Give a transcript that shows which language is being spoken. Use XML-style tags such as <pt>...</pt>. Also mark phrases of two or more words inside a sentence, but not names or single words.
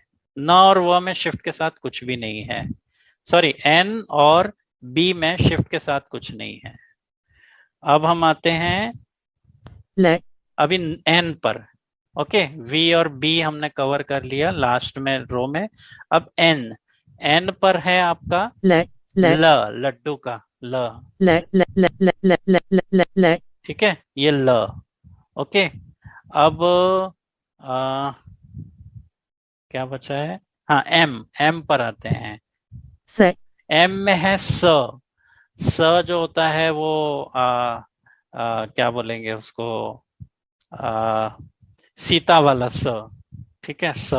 <hi>न और व में शिफ्ट के साथ कुछ भी नहीं है। सॉरी, एन और बी में शिफ्ट के साथ कुछ नहीं है। अब हम आते हैं le, अभी एन पर। ओके, वी और बी हमने कवर कर लिया लास्ट में रो में। अब एन, एन पर है आपका ल ल ल, लड्डू का ल, ल ल ल ल ल ल ल ल ल ठीक है, ये ल। ओके, अब क्या बचा है, हाँ एम, एम पर आते हैं। स एम में है स, स जो होता है वो क्या बोलेंगे उसको, आ, सीता वाला स, ठीक है, स।</hi>